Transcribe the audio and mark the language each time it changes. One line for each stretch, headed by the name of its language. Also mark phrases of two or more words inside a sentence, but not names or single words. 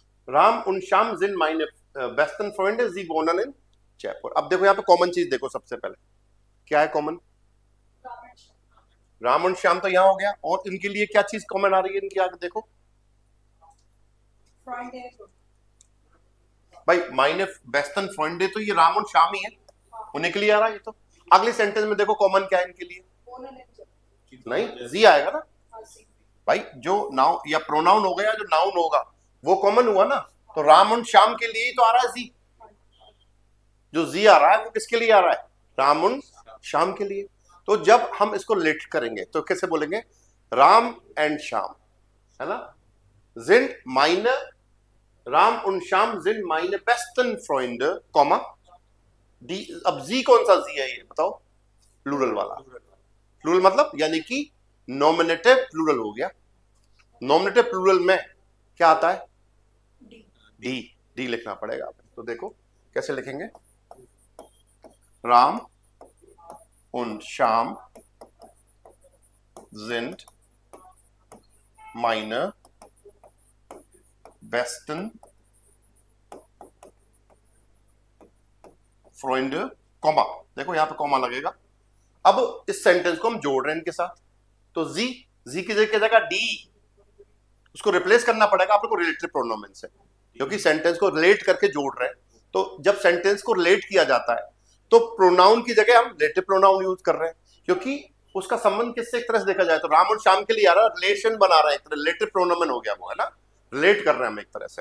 German: राम und Sham sind meine besten Freunde, sie wohnen in जयपुर।
Hindi: अब देखो यहाँ पे कॉमन चीज देखो, सबसे पहले क्या है कॉमन? राम और श्याम तो यहाँ हो गया, और इनके लिए क्या चीज कॉमन आ रही है इनके आगे देखो भाई,
German: meine besten Freunde,
Hindi: तो ये राम और श्याम ही है, उन्हीं के लिए आ रहा है ये तो। अगले सेंटेंस में देखो कॉमन क्या है इनके लिए, नहीं जी आएगा ना भाई, जो नाउन या प्रोनाउन होगा या जो नाउन होगा वो कॉमन हुआ ना, तो राम और श्याम के लिए ही तो आ रहा है जी, जो जी आ रहा है वो किसके लिए आ रहा है? राम और श्याम के लिए। तो जब हम इसको लेट करेंगे तो कैसे बोलेंगे? राम एंड श्याम, है ना,
German: sind meine, राम und श्याम sind meine besten Freunde,
Hindi: कॉमा डी। अब जी कौन सा जी है ये बताओ? प्लूरल वाला। प्लूरल मतलब यानी कि
English: nominative plural
Hindi: हो गया।
English: nominative plural
Hindi: में क्या आता है? डी। डी लिखना पड़ेगा। तो देखो कैसे लिखेंगे,
German: राम und Sham sind meine besten Freunde,
Hindi: कॉमा, देखो यहां पे कॉमा लगेगा। अब इस सेंटेंस को हम जोड़ रहे हैं इनके साथ, तो जी की जगह डी, उसको रिप्लेस करना पड़ेगा आपको रिलेटिव प्रोनोमेन से, क्योंकि सेंटेंस को रिलेट करके जोड़ रहे हैं। तो जब सेंटेंस को रिलेट किया जाता है तो प्रोनाउन की जगह हम
English: relative pronoun use
Hindi: कर रहे हैं, क्योंकि उसका संबंध किससे एक तरह से देखा जाए तो राम और श्याम के लिए आ रहा है, रिलेशन बना रहा है, एक तरह रिलेटिव प्रोनोमेन हो गया वो, है ना, रिलेट कर रहे हैं हम एक तरह से।